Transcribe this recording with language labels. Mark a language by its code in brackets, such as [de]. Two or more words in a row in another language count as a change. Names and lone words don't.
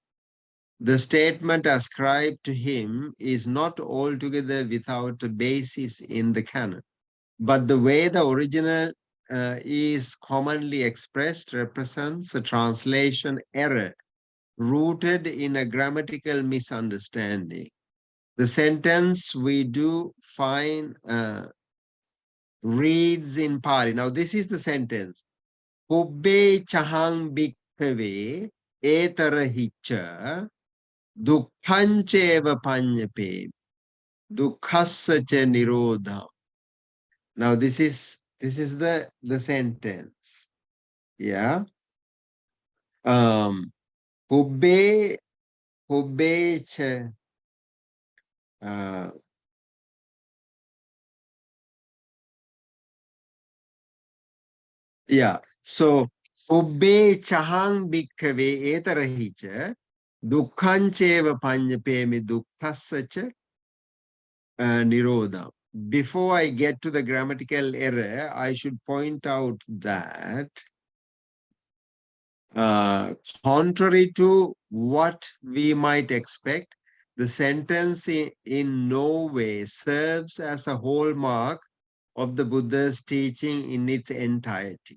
[en] The statement ascribed to him is not altogether without a basis in the canon, but the way the original is commonly expressed represents a translation error rooted in a grammatical misunderstanding. The sentence we do find reads in Pali. Now, this is the sentence. [pi] Kubbe chahang bhikkhave etarahicha dukkhancheva panyape dukkhasacha nirodha. [en] Now, this is the sentence. Yeah. [pi] Kubbe cha, [en] yeah. So, [pi] Ubbe chahang bhikkhave etarahicha dukkhancheva panyapemi dukkhasacha nirodha. [en] Before I get to the grammatical error, I should point out that contrary to what we might expect, the sentence in no way serves as a hallmark of the Buddha's teaching in its entirety.